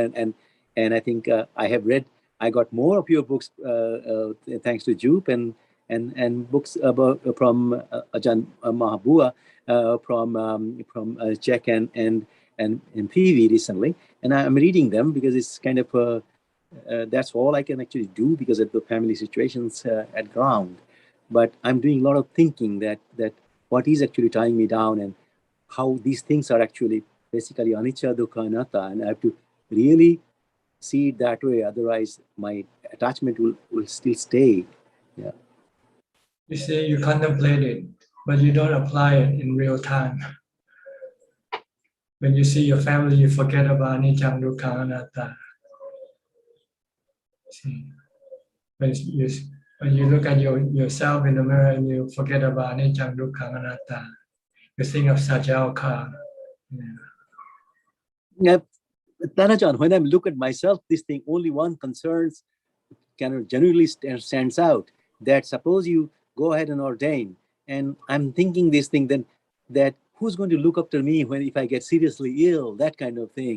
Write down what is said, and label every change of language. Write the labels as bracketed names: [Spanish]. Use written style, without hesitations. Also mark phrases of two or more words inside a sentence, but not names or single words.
[English] And I think I got more of your books thanks to Jupe and books about from Ajahn Mahabua from Czech and PV recently. And I'm reading them because it's kind of that's all I can actually do because of the family situations at ground. But I'm doing a lot of thinking that what is actually tying me down and how these things are actually basically [Pali] anicca, dukkha, anatta, [English] and I have to really see it that way. Otherwise, my attachment will still stay. Yeah. You say you contemplate it, but you don't apply it in real time. When you see your family, you forget about [Pali] anicca, dukkha, anatta. [English] See, when you look at yourself in the mirror and you forget about [Pali] anicca, dukkha, anatta, [English] you think of Sajjal. Yeah, Tanajan, when I look at myself, this thing, only one concerns kind of genuinely stands out. That suppose you go ahead and ordain, and I'm thinking this thing, then that who's going to look after me when if I get seriously ill, that kind of thing.